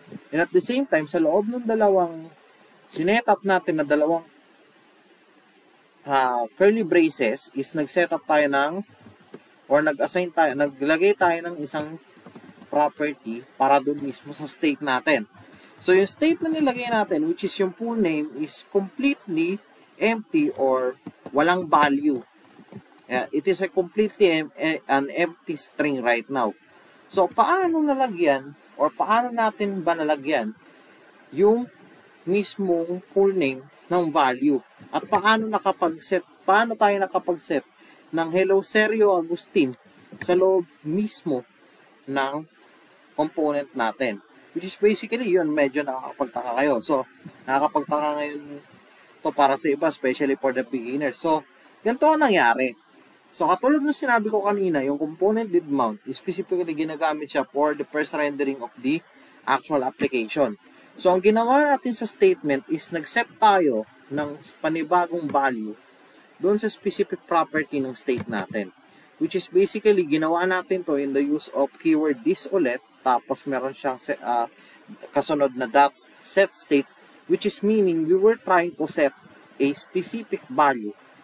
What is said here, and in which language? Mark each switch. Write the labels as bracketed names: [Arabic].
[English] And at the same time, [Filipino] sa loob ng dalawang sinet up natin na dalawang curly braces is nag-set up tayo ng or nag-assign tayo, naglagay tayo ng isang property para doon mismo sa state natin. So, yung state na nilagay natin, which is yung full name, is [English] completely empty [Filipino] or walang value. [English] It is a completely an empty string right now. [Filipino] So, paano nalagyan or paano natin ba nalagyan yung mismong full name ng value? At paano tayo nakapag-set ng Hello Sergio Agustin sa loob mismo ng component natin? Which is basically yun, medyo nakakapagtaka kayo. So, nakakapagtaka ngayon to para sa iba, [English] especially for the beginners. [Filipino] So, ganito ang nangyari. So, katulad ng sinabi ko kanina, yung component did mount, specifically ginagamit siya [English] for the first rendering of the actual application. [Filipino] So, ang ginawa natin sa statement is nag-set tayo ng panibagong value doon sa specific property ng state natin. Which is basically, ginawa natin to in the use of keyword this ulit, tapos meron siyang kasunod na dot set state, which is meaning [English] we were trying to set a specific value